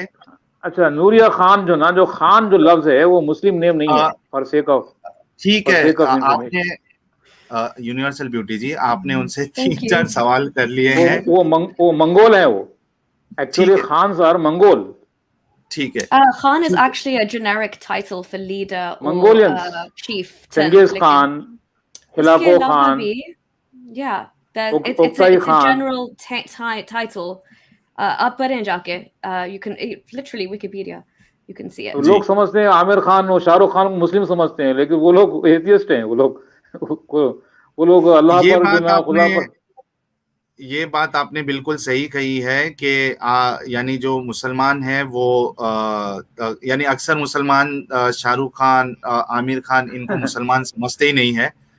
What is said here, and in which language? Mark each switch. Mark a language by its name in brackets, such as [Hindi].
[Hindi] अच्छा, नूरिया खान जो ना, जो खान जो लफ्ज है वो मुस्लिम नेम नहीं है, फॉर सेक ऑफ, ठीक है, आपने यूनिवर्सल ब्यूटी जी आपने उनसे 3-4 सवाल कर लिए हैं। वो मंगोल है, वो एक्चुअली खान सर मंगोल। ठीक है, [English] Khan is actually a generic title for leader Mongolians, or chief. Genghis Khan, Hilako Khan, yeah, it's a general title. [Hindi] आप पढ़ें जाके, [English] you can literally Wikipedia, you can see it. [Hindi] लोग समझते हैं आमिर खान और शाहरुख खान मुस्लिम समझते हैं, लेकिन वो लोग एथियस्ट हैं। वो लोग अल्लाह पर, खुदा पर। ये बात आपने बिल्कुल सही कही है कि यानी जो मुसलमान है वो यानी अक्सर मुसलमान शाहरुख खान, आमिर खान, इनको मुसलमान समझते ही नहीं है।